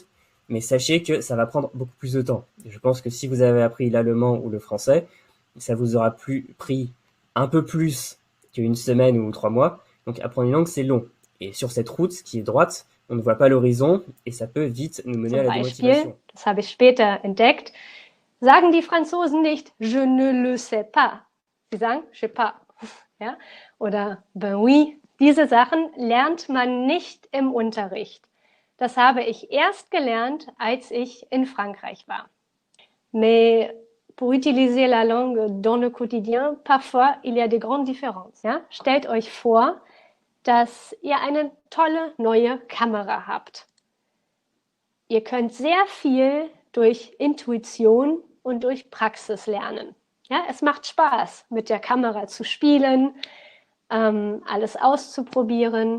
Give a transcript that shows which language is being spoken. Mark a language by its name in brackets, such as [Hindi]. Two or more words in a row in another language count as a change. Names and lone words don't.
[French] Mais sachez que ça va prendre beaucoup plus de temps. Je pense que si vous avez appris l'allemand ou le français, ça vous aura pris un peu plus qu'1 semaine ou 3 mois. Donc apprendre une langue, c'est long. Et sur cette route qui est droite, on ne voit pas l'horizon et ça peut vite nous mener à la démotivation. [German] Das habe ich später entdeckt. Sagen die Franzosen nicht [French] je ne le sais pas. [German] Sie sagen [French] je sais pas. [German] Ja? Oder [French] ben oui. [German] Diese Sachen lernt man nicht im Unterricht. Das habe ich erst gelernt, als ich in Frankreich war. [French] Mais pour utiliser la langue dans le quotidien, parfois il y a des grandes différences. [German] Ja? Stellt euch vor, dass ihr eine tolle neue Kamera habt. Ihr könnt sehr viel durch Intuition und durch Praxis lernen. Ja, es macht Spaß, mit der Kamera zu spielen, alles auszuprobieren.